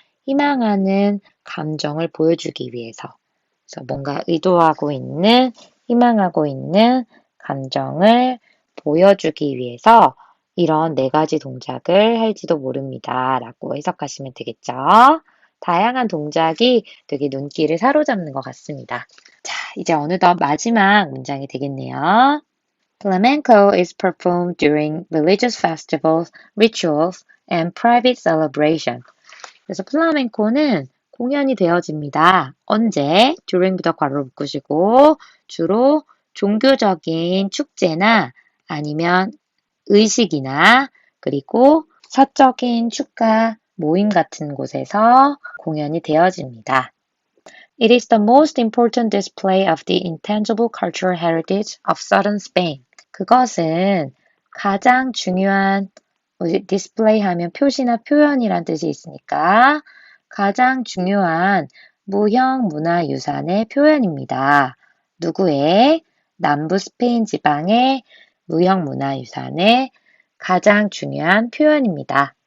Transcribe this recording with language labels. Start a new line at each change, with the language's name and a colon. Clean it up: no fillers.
Korean: 희망하는 감정을 보여주기 위해서. 그래서 뭔가 의도하고 있는, 희망하고 있는 감정을 보여주기 위해서 이런 네 가지 동작을 할지도 모릅니다. 라고 해석하시면 되겠죠. 다양한 동작이 되게 눈길을 사로잡는 것 같습니다. 자, 이제 어느덧 마지막 문장이 되겠네요.
English: Flamenco is performed during religious festivals, rituals, and private celebration.
Korean: 그래서 플라멩코는 공연이 되어집니다. 언제? during부터 괄호 묶으시고 주로 종교적인 축제나 아니면 의식이나 그리고 사적인 축가 모임 같은 곳에서 공연이 되어집니다.
English: It is the most important display of the intangible cultural heritage of southern Spain.
Korean: 그것은 가장 중요한 디스플레이 하면 표시나 표현이란 뜻이 있으니까 가장 중요한 무형 문화유산의 표현입니다. 누구의? 남부 스페인 지방의 무형 문화유산의 가장 중요한 표현입니다.